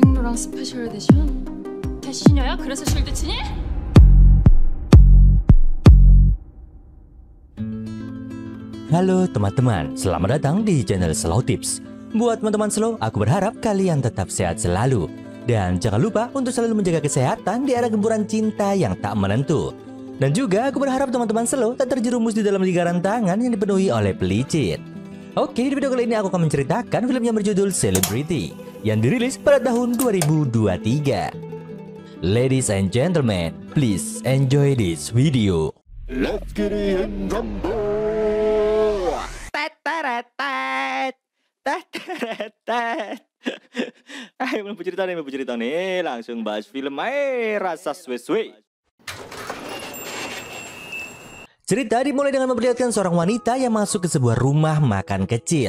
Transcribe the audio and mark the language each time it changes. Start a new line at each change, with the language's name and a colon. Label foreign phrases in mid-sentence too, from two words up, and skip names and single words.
Korean: 노래방 스페셜 에디션? 배신녀야? 그래서 실드 치니?
Indonesian: Halo teman-teman, selamat datang di channel Slow Tips. Buat teman-teman slow, aku berharap kalian tetap sehat selalu. Dan jangan lupa untuk selalu menjaga kesehatan di era gempuran cinta yang tak menentu. Dan juga aku berharap teman-teman slow tak terjerumus di dalam lingkaran tangan yang dipenuhi oleh pelicin. Oke, di video kali ini aku akan menceritakan film yang berjudul Celebrity yang dirilis pada tahun 2023.
English: Ladies and gentlemen, please enjoy this video. Let's get it in rumble.
Indonesian: Ayo mulai cerita nih, langsung bahas film rasa suwe-suwe. Cerita dimulai dengan memperlihatkan seorang wanita yang masuk ke sebuah rumah makan kecil.